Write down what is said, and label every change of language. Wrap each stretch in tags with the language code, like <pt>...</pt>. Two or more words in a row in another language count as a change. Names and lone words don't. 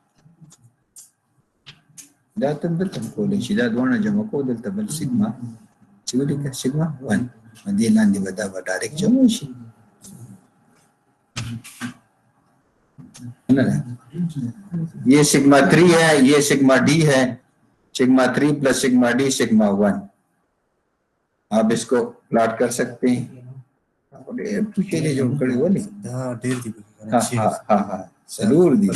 <ps>دا تم کولے شي دا دوانه جمع کو دلته بل سگما چې ولیکه سگما 1 دې لاندې به دا به ډایرکټ جمع شي.</ps> <ur>یہ سگما 3 ہے، یہ سگما ڈی ہے. سگما 3 پلس سگما ڈی سگما 1. آپ اس کو پلاٹ کر سکتے ہیں. ہاں ضرور دی.</ur>